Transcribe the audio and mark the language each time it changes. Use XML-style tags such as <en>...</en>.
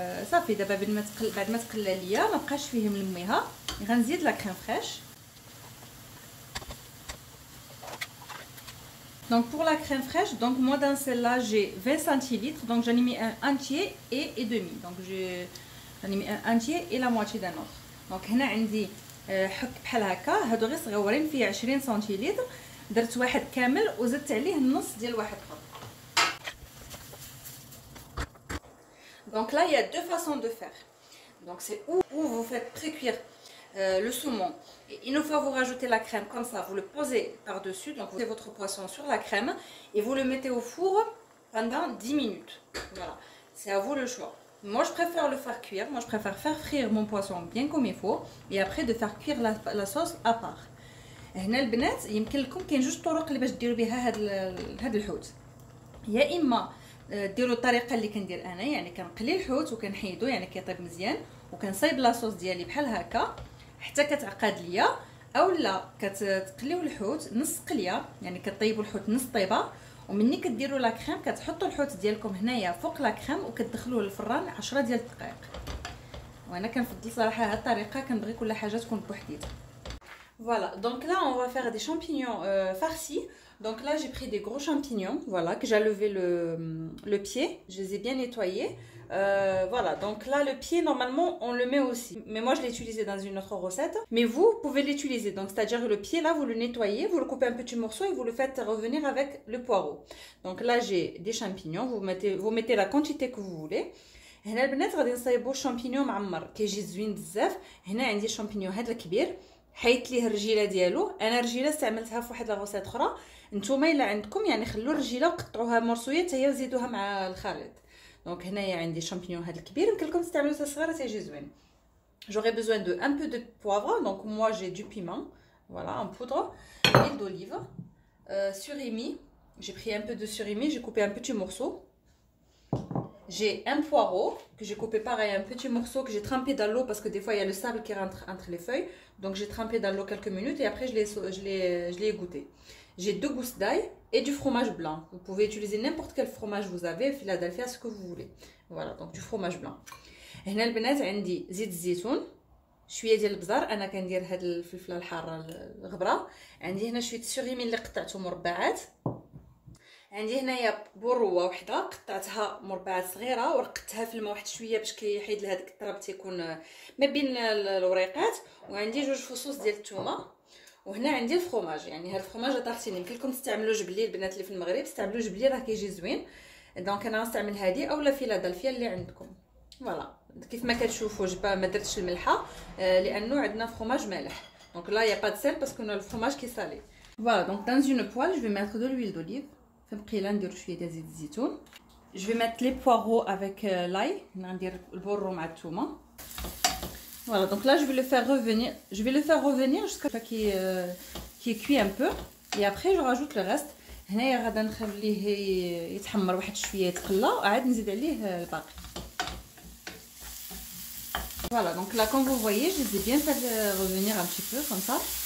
<ar>صافي دابا بعد ما تقلا ليا ما بقاش فيه ملميها، غنزيد لا كريم فريش.</ar> <fr>Donc pour la crème fraîche, donc moi dans celle-là j'ai 20 centilitres, donc j'en ai mis un entier et demi. Donc j'en ai mis un entier et la moitié d'un autre.</fr> <ar>Donc هنا عندي حك بحال هكا، هادو غير صغيورين فيه 20 سنتيلتر. درت واحد كامل وزدت عليه النص ديال واحد اخر.</ar> <fr>Donc là il y a deux façons de faire. Donc c'est où vous faites précuire le saumon et une fois vous rajoutez la crème comme ça, vous le posez par-dessus. Donc vous mettez votre poisson sur la crème et vous le mettez au four pendant 10 minutes. Voilà, c'est à vous le choix. Moi je préfère le faire cuire, moi je préfère faire frire mon poisson bien comme il faut et après de faire cuire la sauce à part.</fr> <ar>هنا البنات يمكن لكم كاين جوج طرق اللي باش ديروا بها هاد الحوت. يا اما ديروا الطريقه اللي كندير انا، يعني كنقلي الحوت وكنحيدو يعني كيطيب مزيان وكنصايب لاصوص ديالي بحال هكا حتى كتعقد ليا، اولا كتقليو الحوت نص قليه يعني كطيبوا الحوت نص طيبه ومني كديروا لا كريم كتحطوا الحوت ديالكم هنايا فوق لا كريم وكتدخلوه للفران 10 ديال الدقائق. وانا كنفضل صراحه هاد الطريقه، كنبغي كل حاجه تكون بوحديتها.</ar> <fr>Voilà, donc là on va faire des champignons farcis. Donc là j'ai pris des gros champignons, voilà, que j'ai levé le pied, je les ai bien nettoyés. Voilà, donc là le pied normalement on le met aussi, mais moi je l'ai utilisé dans une autre recette, mais vous pouvez l'utiliser. Donc c'est à dire le pied là vous le nettoyez, vous le coupez en petits morceaux et vous le faites revenir avec le poireau. Donc là j'ai des champignons, vous mettez la quantité que vous voulez.</fr> <ar>هنا البنات غادي نصايبوا الشامبينيون معمر كيجي زوين بزاف. هنا عندي شامبينيون هذا الكبير حيت ليه الرجيله ديالو، انا الرجيله استعملتها في واحد لاغوسيت اخرى. نتوما الا عندكم يعني خلوا الرجيله وقطعوها مرصويه حتى هي وزيدوها مع الخليط. دونك هنايا عندي شامبينيون هذا الكبير، يمكن لكم تستعملوا حتى صغيره تيجي زوين.</ar> <fr>J'aurai besoin de un peu de poivre, donc moi j'ai du piment, voilà, en poudre, huile d'olive, surimi, j'ai pris un peu de surimi, j'ai coupé un petit morceau. J'ai un poireau que j'ai coupé pareil un petit morceau, que j'ai trempé dans l'eau parce que des fois il y a le sable qui rentre entre les feuilles, donc j'ai trempé dans l'eau quelques minutes et après je l'ai égoutté. J'ai 2 gousses d'ail et du fromage blanc. Vous pouvez utiliser n'importe quel fromage vous avez, Philadelphia, ce que vous voulez. Voilà, donc du fromage blanc.</fr> <ar>هنا البنات عندي زيت الزيتون، شويه ديال البزار، انا كندير هاد الفلفله الحاره الغبره. عندي هنا شويه السوريمي اللي قطعته مربعات. عندي هنايا بروه وحده قطعتها مربعات صغيره ورقتها في الماء واحد شويه باش كيحيد لهذاك التراب تيكون ما بين الوريقات. وعندي 2 فصوص ديال الثومه. وهنا عندي الفرomage، يعني هذا الفرomage طارتيني. يمكن لكم تستعملوا جبلي، البنات اللي في المغرب استعملوا جبلي راه كيجي زوين. دونك انا غنستعمل هذه اولا فيلادلفيا اللي عندكم. فوالا كيف ما كتشوفوا ما درتش الملحه لانه عندنا فرomage مالح.</ar> <fr>دونك لا يا با دو سيل باسكو نو الفرomage كي سالي. فوالا دونك dans une poêle je vais mettre de l'huile d'olive.</fr> <ar>فبقيله ندير شويه ديال زيت الزيتون.</ar> <fr>Je vais mettre les poireaux avec l'ail.</fr> <ar>ندير البورو مع الثومه.</ar> <fr>Voilà, donc là je vais le faire revenir jusqu'à ce qu'il cuit un peu et après je rajoute le reste.</fr> <ar>هنايا غادا نخليه يتحمر واحد شويه يتقلى وعاد نزيد عليه الباقي.</ar> <fr>Voilà, donc là comme vous voyez je les ai bien fait revenir un petit peu comme ça.</fr>